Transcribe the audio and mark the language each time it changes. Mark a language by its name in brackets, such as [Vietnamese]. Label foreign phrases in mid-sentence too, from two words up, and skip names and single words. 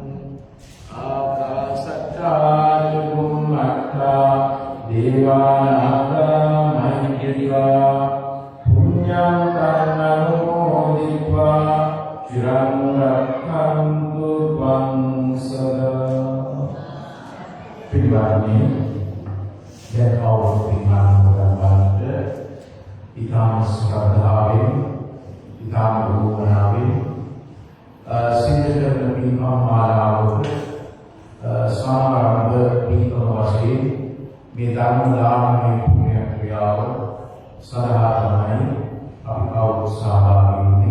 [Pali] ආකාශත්ථා චුම්මත්ථා දේවානාගා මහින්దికා පුඤ්ඤන්තං අනුමෝදිत्वा චිරං රක්ඛන්තු ත්වං සදා. [Sinhala] පිළිවන්නේ දැන් අවුරුදු පින්වන්ත ඉතාම ශ්‍රද්ධාවෙන්, ඉතාම ගුණාවෙන් සිද්ධ කරන පින්කම් මාලාවක සාමාන්‍ය පින්කම් වශයෙන් මේ ධර්ම දානමය පුණ්‍ය ක්‍රියාව සඳහා තමයි අපි කවුරුත් සහභාගී වෙන්නේ.